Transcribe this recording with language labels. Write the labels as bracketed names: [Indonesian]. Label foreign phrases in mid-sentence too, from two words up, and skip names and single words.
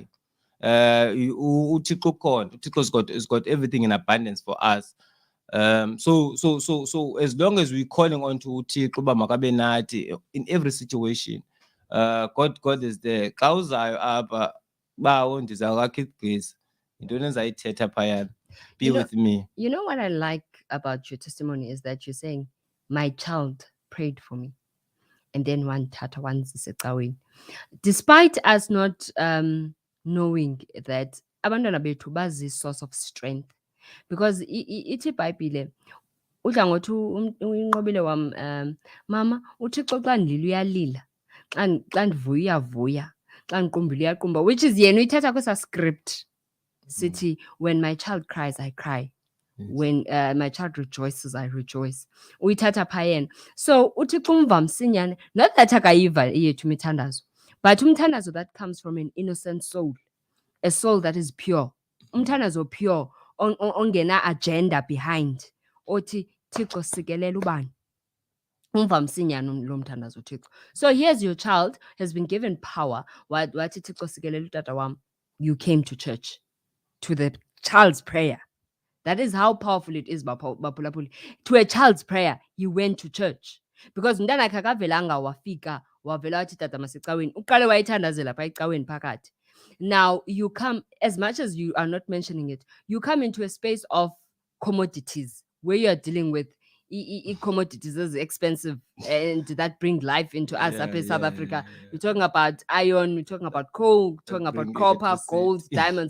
[Xhosa] uThixo ukhona. [English] uThixo has got everything in abundance for us. So as long as we're calling on to uThixo [Xhosa] uba makabe nathi [English] in every situation, God is there. [Xhosa] Xa uzayo apha bawo ndizawukwakha igesi, yintoni endizayithetha phayana. [English] Be with me. You know what I like about your testimony is that you're saying, my child prayed for me. And then one tata, one sisecaweni. Despite us not knowing that [Xhosa] abantwana bethu bazi [English] source of strength, [Xhosa] because ithi iBhayibhile udla ngothi uNqobile wam, mama uThixo xa ndilila uyalila, xa ndivuya uyavuya, xa ndiqumbile uyaqumba, [English] which is [Xhosa] yena uyithatha kwesa script sithi, [English] when my child cries I cry. Yes. When my child rejoices, I rejoice. [Xhosa] Uyithatha phayena. So uThixo umva msinyane, [English] not that [Xhosa] akayiva yethu imithandazo, [English] but umthandazo that comes from an innocent soul, a soul that is pure. [Xhosa] Umthandazo pure, ongena [English] agenda behind. [Xhosa] Othi Thixo sikelela ubani. Umva msinyane lo mthandazo Thixo. [English] So here's your child has been given power. [Xhosa] Wathi Thixo sikelela utata wam. [English] You came to church, to the child's prayer. That is how powerful it is, Bapulapuli. To a child's prayer, you went to church. [Xhosa] Because mntana akavelanga wafika, wavela wathi tata masicaweni, uqale wayithandazela pha ecaweni phakathi. [English] Now you come, as much as you are not mentioning it, you come into a space of commodities where you are dealing with commodities as expensive and that bring life into us up in South Africa. Yeah. We're talking about iron, we're talking about coal, we're talking about copper, gold, diamonds.